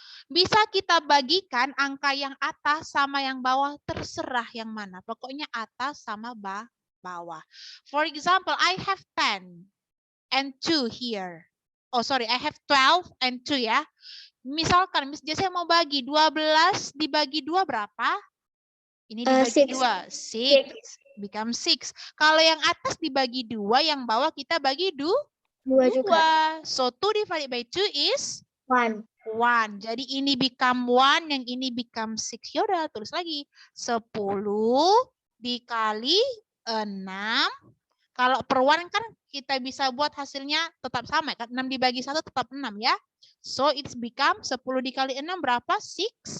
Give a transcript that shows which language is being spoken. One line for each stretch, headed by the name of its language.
Indonesian: Bisa kita bagikan angka yang atas sama yang bawah, terserah yang mana. Pokoknya atas sama bawah.
English: For example, I have 10 and 2 here. Oh, sorry, I have 12 and 2
Indonesian: ya. Misalkan Miss Jessie mau bagi 12 dibagi 2 berapa? Ini dibagi 2.
English: 6. Become 6.
Indonesian: Kalau yang atas dibagi 2, yang bawah kita bagi 2 juga.
English: So 2 divided by 2 is 1. 1.
Indonesian: Jadi ini become 1, yang ini become 6. Yaudah, tulis lagi. 10 dikali 6. Kalau per 1 kan kita bisa buat hasilnya tetap sama kan. 6 dibagi 1 tetap 6 ya.
English: So it's become 10
Indonesian: dikali 6 berapa?
English: 60.